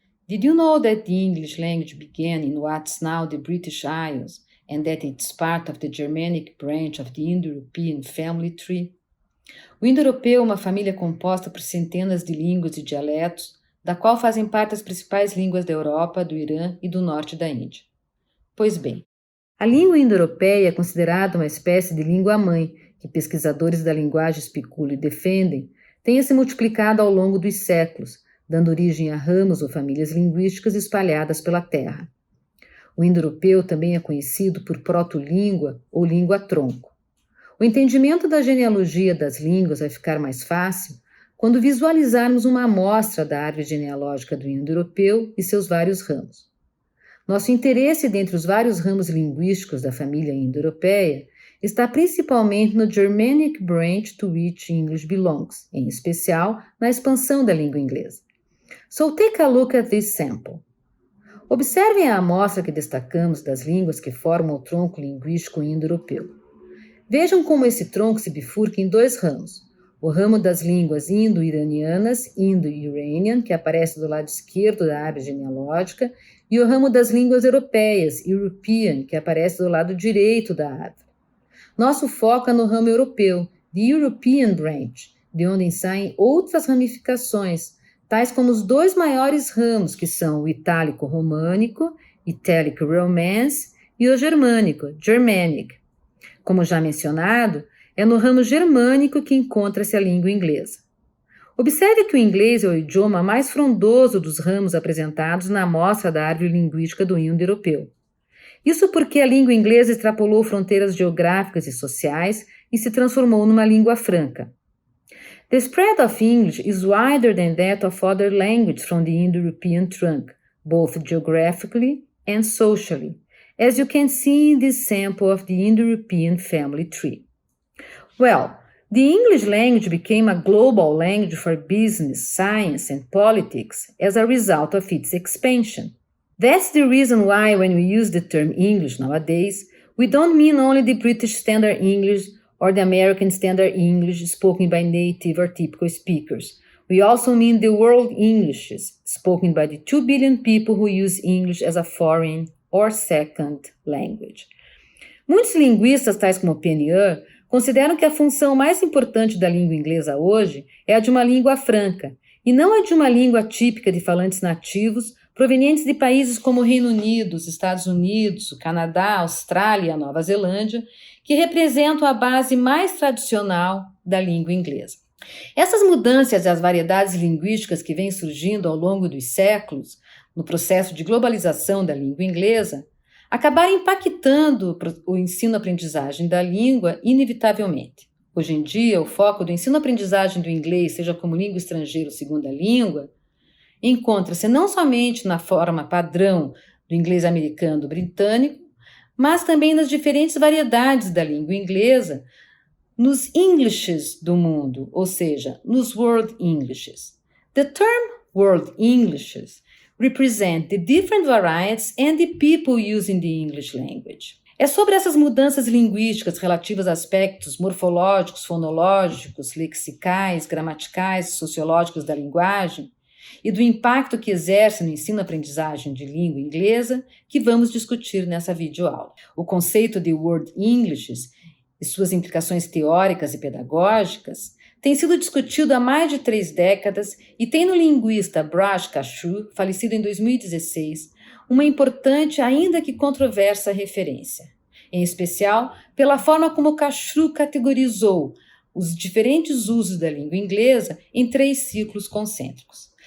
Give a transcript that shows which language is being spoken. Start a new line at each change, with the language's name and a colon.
English: Did you know that the English language began in what's now the British Isles and that it's part of the Germanic branch of the Indo-European family tree?
Portuguese: O indo-europeu é uma família composta por centenas de línguas e dialetos, da qual fazem parte as principais línguas da Europa, do Irã e do norte da Índia. Pois bem, a língua indo-europeia é considerada uma espécie de língua-mãe, que pesquisadores da linguagem especulam e defendem, tenha se multiplicado ao longo dos séculos, dando origem a ramos ou famílias linguísticas espalhadas pela Terra. O indo-europeu também é conhecido por proto-língua ou língua-tronco. O entendimento da genealogia das línguas vai ficar mais fácil quando visualizarmos uma amostra da árvore genealógica do indo-europeu e seus vários ramos. Nosso interesse dentre os vários ramos linguísticos da família indo-europeia está principalmente no
English: Germanic branch to which English belongs,
Portuguese: em especial na expansão da língua inglesa.
English: So take a look at this sample.
Portuguese: Observem a amostra que destacamos das línguas que formam o tronco linguístico indo-europeu. Vejam como esse tronco se bifurca em dois ramos. O ramo das línguas indo-iranianas, Indo-Iranian, que aparece do lado esquerdo da árvore genealógica, e o ramo das línguas europeias, European, que aparece do lado direito da árvore. Nosso foco é no ramo europeu,
English: the European branch,
Portuguese: de onde saem outras ramificações, tais como os dois maiores ramos, que são o itálico-românico, Italic Romance, e o germânico, Germanic. Como já mencionado, é no ramo germânico que encontra-se a língua inglesa. Observe que o inglês é o idioma mais frondoso dos ramos apresentados na amostra da árvore linguística do indo-europeu. Isso porque a língua inglesa extrapolou fronteiras geográficas e sociais e se transformou numa língua franca.
English: The spread of English is wider than that of other languages from the Indo-European trunk, both geographically and socially, as you can see in this sample of the Indo-European family tree. Well, the English language became a global language for business, science, and politics as a result of its expansion. That's the reason why when we use the term English nowadays, we don't mean only the British Standard English or the American Standard English spoken by native or typical speakers. We also mean the world Englishes spoken by the 2 billion people who use English as a foreign or second language.
Portuguese: Muitos linguistas, tais como Pennier, consideram que a função mais importante da língua inglesa hoje é a de uma língua franca, e não a de uma língua típica de falantes nativos provenientes de países como o Reino Unido, os Estados Unidos, o Canadá, a Austrália e a Nova Zelândia, que representam a base mais tradicional da língua inglesa. Essas mudanças e as variedades linguísticas que vêm surgindo ao longo dos séculos, no processo de globalização da língua inglesa, acabaram impactando o ensino-aprendizagem da língua inevitavelmente. Hoje em dia, o foco do ensino-aprendizagem do inglês, seja como língua estrangeira ou segunda língua, encontra-se não somente na forma padrão do inglês americano ou britânico, mas também nas diferentes variedades da língua inglesa, nos Englishes do mundo, ou seja, nos World Englishes.
English: The term World Englishes represent the different varieties and the people using the English language.
Portuguese: É sobre essas mudanças linguísticas relativas a aspectos morfológicos, fonológicos, lexicais, gramaticais e sociológicos da linguagem e do impacto que exerce no ensino-aprendizagem de língua inglesa que vamos discutir nessa videoaula. O conceito de World Englishes e suas implicações teóricas e pedagógicas tem sido discutido há mais de 3 décadas e tem no linguista Braj Kashroo, falecido em 2016, uma importante, ainda que controversa, referência, em especial pela forma como Kashroo categorizou os diferentes usos da língua inglesa em 3 ciclos concêntricos.